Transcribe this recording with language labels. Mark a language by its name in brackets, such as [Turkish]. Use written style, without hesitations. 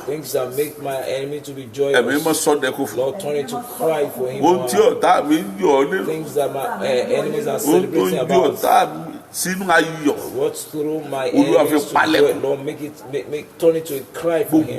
[English] Things that make my enemy to be joyous. [Yoruba] Ẹ̀mí mọ́ sọdẹkú fún. [English] Lord, turn it to cry for him. [Yoruba] Ohun tí ọ̀tá mi ń yọ̀ nínú. [English] Things that my enemies are celebrating about. [Yoruba] Ohun tó ń yọ̀ ọ̀tá mi sínú ayọ̀. [English] What's through my enemies to joy? Lord, turn it to a cry for him.